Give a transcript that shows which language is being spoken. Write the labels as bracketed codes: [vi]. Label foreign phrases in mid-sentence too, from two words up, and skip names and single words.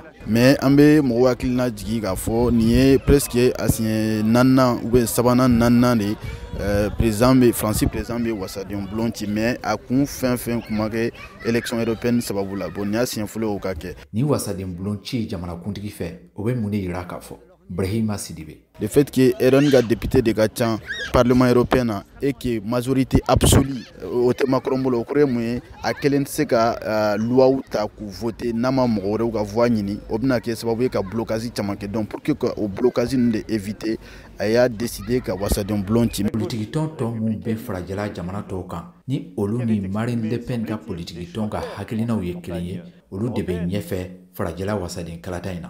[bm] Mais an bɛ mɔgɔw hakilina jigi k'a fɔ nin ye presque a siɲɛ naaninan [fr] ou bien [bm] sabanan naaninan de France président bɛ wasaden bulon ci, mais a kun fɛn fɛn kun ma kɛ [fr] élection européenne [bm] sababu la. Bon nin y'a siɲɛ fɔlɔ o ka kɛ. Ni wasaden bulon ci jamanakuntigi fɛ o bɛ mun de yira k'a fɔ Brahima Sidibe? [fr] Le fait que RN [bm] ka député de ka ca [fr] Parlement européen [bm] na [fr] et que majorité absolue [bm] o tɛ Macron bolo, o kɔrɔ ye mun ye a kelen tɛ se ka loi ta k'u voter n'a ma mɔgɔ wɛrɛw ka voix ɲini, o bɛna kɛ sababu ye ka blocage caman kɛ. [fr] Donc pour que [bm] o blocage ninnu de éviter a y'a décidé ka wasaden bulon ci. Politiki tɔn mun bɛ farajɛla jamana tɔw kan ni olu ni Marine Le Pen ka politiki tɔn ka hakilinaw ye kelen ye, olu de bɛ ɲɛfɛ farajɛla wasaden kalata in na.